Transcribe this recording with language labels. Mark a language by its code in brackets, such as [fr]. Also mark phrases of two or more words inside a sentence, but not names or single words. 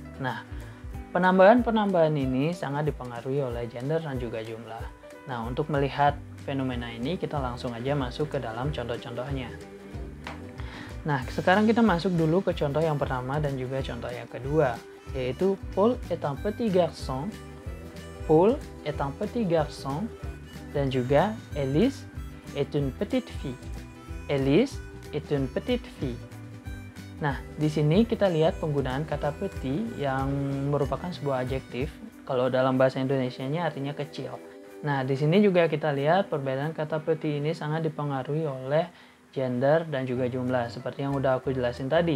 [id] Nah, penambahan-penambahan ini sangat dipengaruhi oleh gender dan juga jumlah. Nah, untuk melihat fenomena ini, kita langsung aja masuk ke dalam contoh-contohnya. Nah, sekarang kita masuk dulu ke contoh yang pertama dan juga contoh yang kedua, yaitu [fr] Paul est un petit garçon. Paul est un petit garçon. [id] Dan juga [fr] Elise est une petite fille. Elise est une petite fille. [id] Nah, di sini kita lihat penggunaan kata petit yang merupakan sebuah adjektif. Kalau dalam bahasa Indonesianya artinya kecil. Nah, di sini juga kita lihat perbedaan kata petit ini sangat dipengaruhi oleh gender dan juga jumlah, seperti yang udah aku jelasin tadi.